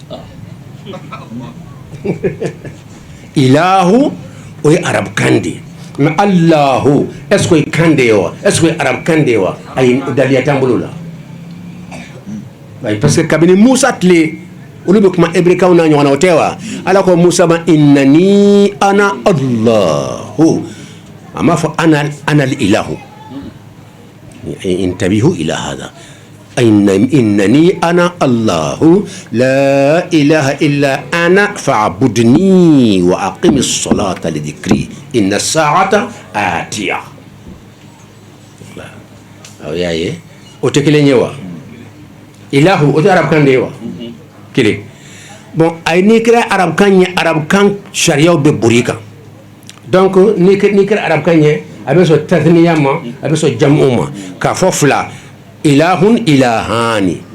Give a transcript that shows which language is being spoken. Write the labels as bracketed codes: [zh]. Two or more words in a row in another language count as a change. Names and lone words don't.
[bm] ilahu o ye arabukan de ye mais Allahu [fr] est-ce que [bm] o ye kan de ye wa [fr] est-ce que [bm] o ye arabukan de ye wa ayi daliya t'an bolo la [fr] parce que [bm] kabini Musa tile olu bɛ kuma hébrewkaw n'a ɲɔgɔnna o tɛ wa ala ko Musa ma [ar] إنني أنا الله [bm] a m'a fɔ [ar] أنا إله انتبهوا إلى هذا إنني أنا الله لا إله إلا أنا فاعبدني وأقم الصلاة لذكري إن الساعة آتية [bm] aw y'a ye o tɛ kelen ye wa ilahu o tɛ arabukan de ye wa kelen bon ay n'i kɛra arabukan ye arabukan sariyaw bɛ bori kan donc n'i kɛra arabukan ye a bɛ sɔn tasniya ma a bɛ sɔn jamu ma k'a fɔ fila [ar] إلهٌ إلهان